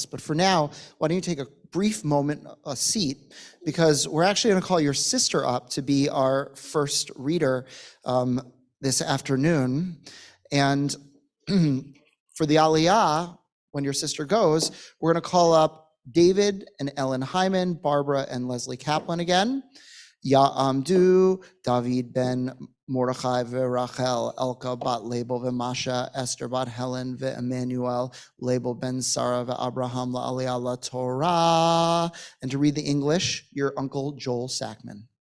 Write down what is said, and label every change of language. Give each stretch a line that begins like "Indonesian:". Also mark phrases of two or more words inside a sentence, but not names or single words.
English: But for now, why don't you take a brief moment, a seat, because we're actually going to call your sister up to be our first reader this afternoon. And for the Aliyah, when your sister goes, we're going to call up David and Ellen Hyman, Barbara and Leslie Kaplan again.
Hebrew: יעמדו, דוד בן מרדכי ורחל, עלקא בת לעבל ומאשה, אסתר בת הלן ועמנואל, לעבל בן שרה ואברהם לעלייה לתורה.
English: And to read the English, your uncle Joel Sackman.